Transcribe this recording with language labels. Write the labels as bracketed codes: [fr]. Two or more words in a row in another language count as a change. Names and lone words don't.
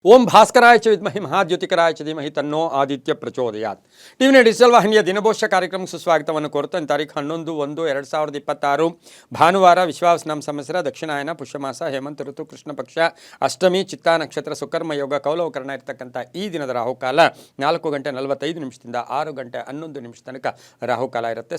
[sa] ಓಂ ಭಾಸ್ಕರಾಯ ಚ ವಿದ್ಮಹಿ ಮಹಾದ್ಯುತಿಕರಾಯ ಚ ಧೀಮಹಿ ತನ್ನೋ ಆದಿತ್ಯ ಪ್ರಚೋದಯಾತ್. [kn] ಟಿವಿನ ಡಿಜಿಟಲ್ ವಾಹಿನಿಯ ದಿನಭೋಷ್ಯ ಕಾರ್ಯಕ್ರಮಕ್ಕೆ ಸುಸ್ವಾಗತವನ್ನು ಕೋರುತ್ತಾ ತಾರೀಖು 11/1/2026 ಭಾನುವಾರ ವಿಶ್ವಾವಸನಾಮ ಸಂವತ್ಸರ ದಕ್ಷಿಣಾಯನ ಪುಷ್ಯಮಾಸ ಹೇಮಂತ ಋತು ಕೃಷ್ಣ ಪಕ್ಷ ಅಷ್ಟಮಿ ಚಿತ್ತಾ ನಕ್ಷತ್ರ ಸುಕರ್ಮ ಯೋಗ ಕೌಲವಕರಣ ಇರತಕ್ಕಂಥ ಈ ದಿನದ ರಾಹುಕಾಲ 4:45 6:11 ತನಕ ರಾಹುಕಾಲ ಇರುತ್ತೆ.